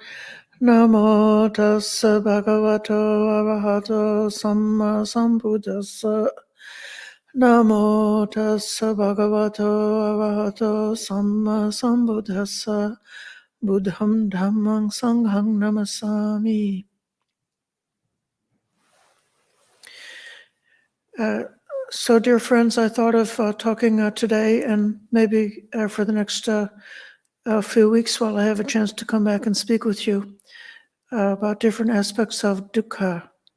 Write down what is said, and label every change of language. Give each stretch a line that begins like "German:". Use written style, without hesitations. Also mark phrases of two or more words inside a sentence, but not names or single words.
Pali: Namo tassa bhagavato arahato sammasambuddhassa. Namo tassa bhagavato arahato sammasambuddhassa. Buddham dhammang sanghang namasami.
English: So, dear friends, I thought of talking today and maybe for the next few weeks while I have a chance to come back and speak with you about different aspects of dukkha.